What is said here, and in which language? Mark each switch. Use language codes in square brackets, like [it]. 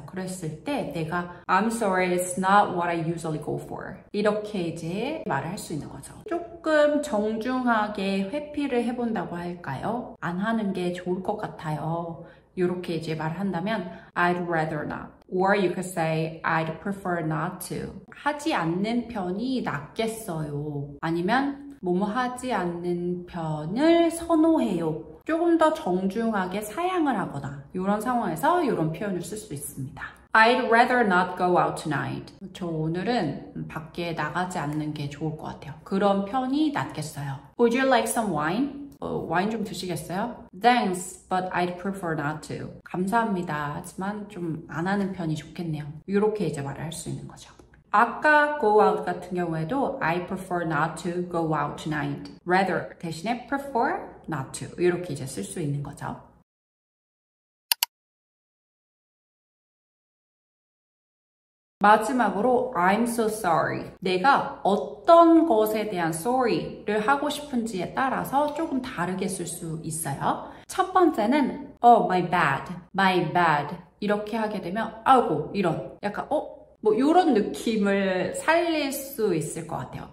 [ko] 그랬을 때 내가 [en] I'm sorry, it's not what I usually go for. [ko] 이렇게 이제 말을 할 수 있는 거죠. 조금 정중하게 회피를 해본다고 할까요? 안 하는 게 좋을 것 같아요. 이렇게 이제 말을 한다면 [en] I'd rather not. Or you could say I'd prefer not to. [ko] 하지 않는 편이 낫겠어요. 아니면 뭐뭐 하지 않는 편을 선호해요. 조금 더 정중하게 사양을 하거나 이런 상황에서 이런 표현을 쓸 수 있습니다. [en] I'd rather not go out tonight. [ko] 저 오늘은 밖에 나가지 않는 게 좋을 것 같아요. 그런 편이 낫겠어요. [en] Would you like some wine? [ko] 와인 좀 드시겠어요? [en] Thanks, but I'd prefer not to. [ko] 감사합니다. 하지만 좀 안 하는 편이 좋겠네요. 이렇게 이제 말을 할 수 있는 거죠. 아까 [en] go out [ko] 같은 경우에도 [en] I prefer not to go out tonight. rather [ko] 대신에 [en] prefer not to. [ko] 이렇게 이제 쓸 수 있는 거죠. 마지막으로 [en] I'm so sorry. [ko] 내가 어떤 것에 대한 sorry를 하고 싶은지에 따라서 조금 다르게 쓸 수 있어요. 첫 번째는 [en] oh my bad [ko] 이렇게 하게 되면 아이고 이런 약간 뭐 이런 느낌을 살릴 수 있을 것 같아요.